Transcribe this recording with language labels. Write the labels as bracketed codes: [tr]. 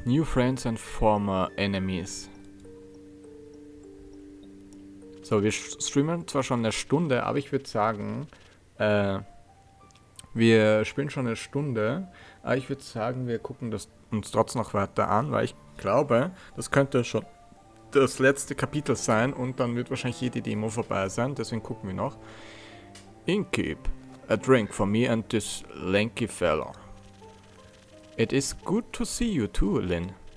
[en] New Friends and Former Enemies. [de] So, wir streamen zwar schon eine Stunde, aber ich würde sagen, wir spielen schon eine Stunde, aber ich würde sagen, wir gucken das uns trotzdem noch weiter an, weil ich glaube, das könnte schon das letzte Kapitel sein und dann wird wahrscheinlich jede Demo vorbei sein, deswegen gucken wir noch. [en] Innkeep, a drink for me and this lanky fella. It is good to see you too, Lynn.